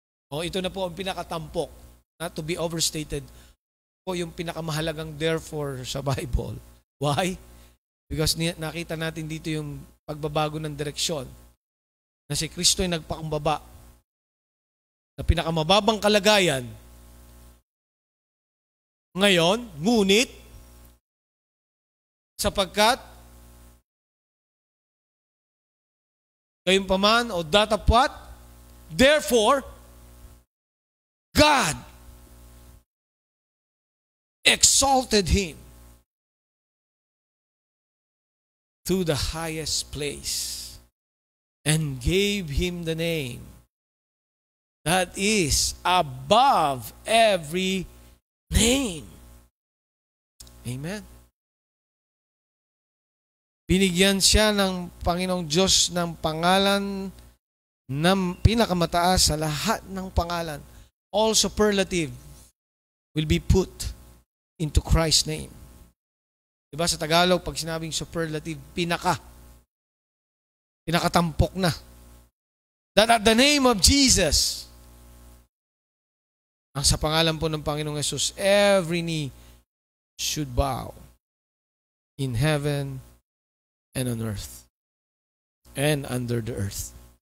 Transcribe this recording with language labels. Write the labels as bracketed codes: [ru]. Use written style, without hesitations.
[tl] Ito na po ang pinakatampok, [en] not to be overstated, [tl] po yung pinakamahalagang therefore sa Bible. Why? Because nakita natin dito yung pagbabago ng direksyon na si Kristo ay nagpakumbaba na pinakamababang kalagayan. Ngayon, ngunit, sapagkat gayunpaman o datapwat, therefore, [en] God exalted Him to the highest place and gave Him the name that is above every name. Amen. [tl] Binigyan siya ng Panginoong Diyos ng pangalan na pinakamataas sa lahat ng pangalan. [en] All superlative will be put into Christ's name. [tl] Diba sa Tagalog, pag sinabing superlative, pinakatampok na. [en] That at the name of Jesus, [tl] ang sa pangalan po ng Panginoong Jesus, [en] every knee should bow in heaven and on earth and under the earth.